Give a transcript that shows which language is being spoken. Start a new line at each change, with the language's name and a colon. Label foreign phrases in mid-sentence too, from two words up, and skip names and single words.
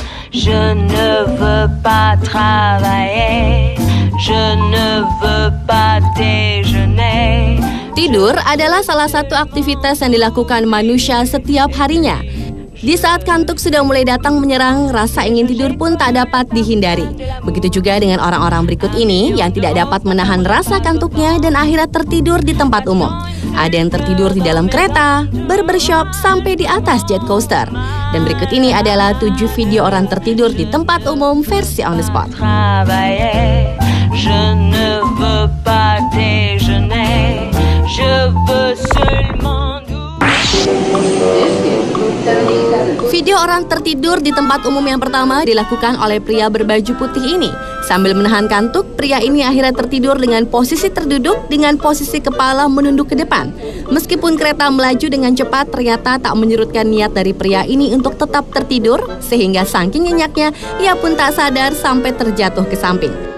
French: Je ne veux pas travailler, je ne veux pas déjeuner.
Indonesian: Tidur adalah salah satu aktivitas yang dilakukan manusia setiap harinya. Di saat kantuk sudah mulai datang menyerang, rasa ingin tidur pun tak dapat dihindari. Begitu juga dengan orang-orang berikut ini yang tidak dapat menahan rasa kantuknya dan akhirnya tertidur di tempat umum. Ada yang tertidur di dalam kereta, barbershop, sampai di atas jet coaster. Dan berikut ini adalah 7 video orang tertidur di tempat umum versi
English: on the spot.
French: Je ne veux pas déjeuner, je veux seulement.
Indonesian: Video orang tertidur di tempat umum yang pertama dilakukan oleh pria berbaju putih ini. Sambil menahan kantuk, pria ini akhirnya tertidur dengan posisi terduduk dengan posisi kepala menunduk ke depan. Meskipun kereta melaju dengan cepat, ternyata tak menyurutkan niat dari pria ini untuk tetap tertidur, sehingga saking nyenyaknya, ia pun tak sadar sampai terjatuh ke samping.